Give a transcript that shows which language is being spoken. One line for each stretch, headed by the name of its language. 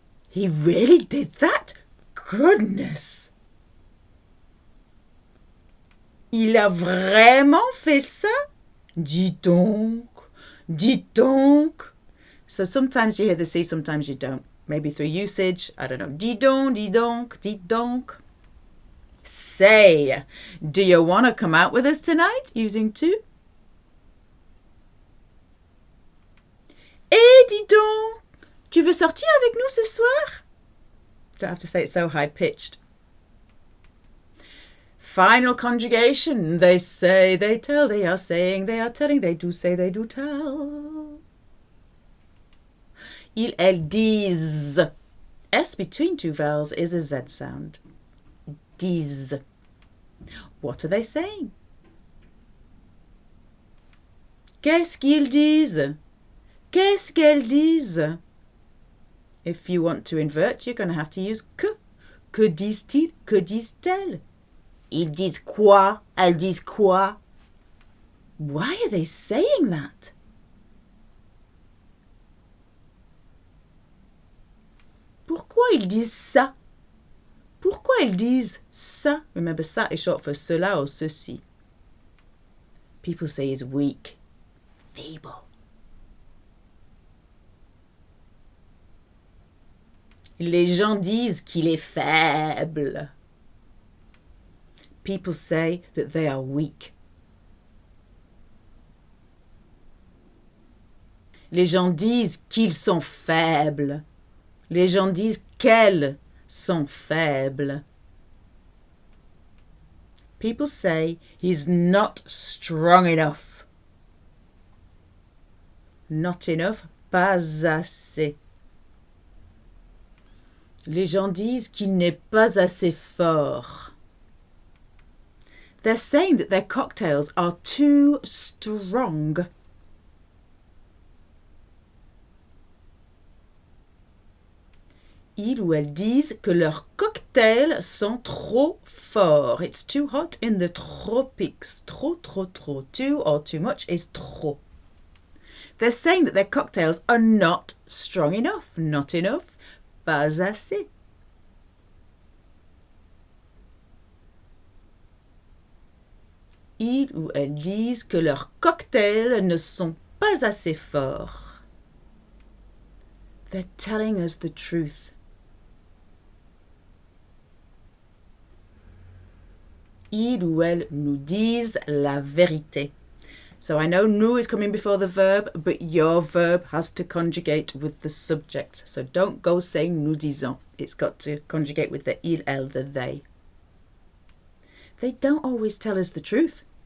English: He really did that? Goodness.
French: Il a vraiment fait ça? Dis donc. Dis donc.
English: So sometimes you hear the C, sometimes you don't. Maybe through usage, I don't know.
French: Dis donc, dis donc, dis donc.
English: Say. Do you want to come out with us tonight using tu?
French: Eh, dis donc, tu veux sortir avec nous ce soir?
English: Don't have to say it so high-pitched. Final conjugation. They say, they tell, they are saying, they are telling, they do say, they do tell.
French: Ils, elles disent.
English: S between two vowels is a Z sound.
French: Disent.
English: What are they saying?
French: Qu'est-ce qu'ils disent? Qu'est-ce qu'elles disent?
English: If you want to invert, you're going to have to use que.
French: Que disent-ils? Que disent-elles? Ils disent quoi? Elles disent quoi?
English: Why are they saying that?
French: Pourquoi ils disent ça? Pourquoi ils disent ça?
English: Remember, ça is short for cela or ceci. People say he's weak, feeble.
French: Les gens disent qu'il est faible.
English: People say that they are weak.
French: Les gens disent qu'ils sont faibles. Les gens disent qu'elles sont faibles.
English: People say he's not strong enough. Not enough,
French: pas assez. Les gens disent qu'il n'est pas assez fort.
English: They're saying that their cocktails are too strong.
French: Ils ou elles disent que leurs cocktails sont trop forts.
English: It's too hot in the tropics.
French: Trop, trop, trop.
English: Too or too much is trop. They're saying that their cocktails are not strong enough. Not enough.
French: Pas assez. Ils ou elles disent que leurs cocktails ne sont pas assez forts.
English: They're telling us the truth.
French: Ils ou elles nous disent la vérité.
English: So I know nous is coming before the verb, but your verb has to conjugate with the subject. So don't go saying
French: nous disons.
English: It's got to conjugate with the il, elle, the they. They don't always tell us the truth.